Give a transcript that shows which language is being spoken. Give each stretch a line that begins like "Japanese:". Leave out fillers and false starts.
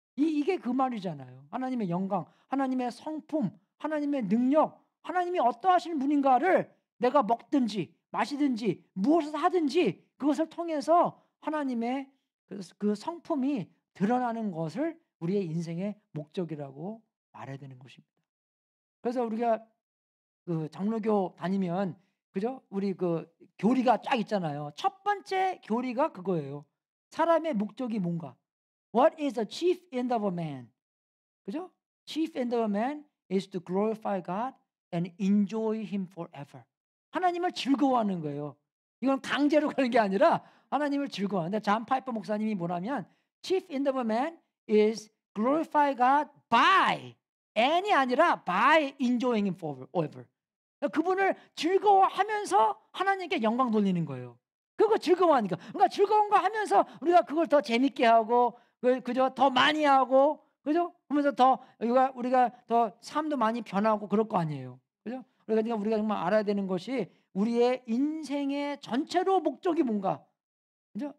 Korean: 이게 그 말이잖아요. 하나님의 영광, 하나님의 성품, 하나님의 능력, 하나님이 어떠하신 분인가를 내가 먹든지 마시든지 무엇을 하든지 그것을 통해서 하나님의 그 성품이 드러나는 것을 우리의 인생의 목적이라고 말해야 되는 것입니다. 그래서 우리가 그 장로교 다니면, 그죠? 우리 그 교리가 쫙 있잖아요. 첫 번째 교리가 그거예요. 사람의 목적이 뭔가?
English: What is the chief end of a man?
Korean: 그죠?
English: Chief end of a man is to glorify God and enjoy Him forever.
Korean: 하나님을 즐거워하는 거예요. 이건 강제로 가는 게 아니라 하나님을 즐거워하는데, 잔 파이퍼 목사님이 뭐라면
English: Chief end of a man is glorify God by
Korean: and이 아니라
English: by enjoying Him forever.
Korean: 그분을 즐거워하면서 하나님께 영광 돌리는 거예요. 그거 즐거워하니까. 그러니까 즐거운 거 하면서 우리가 그걸 더 재밌게 하고, 그죠? 더 많이 하고, 그죠? 그러면서 더 우리가 더 삶도 많이 변하고 그럴 거 아니에요. 그죠? 그러니까 우리가 정말 알아야 되는 것이 우리의 인생의 전체로 목적이 뭔가. 그죠?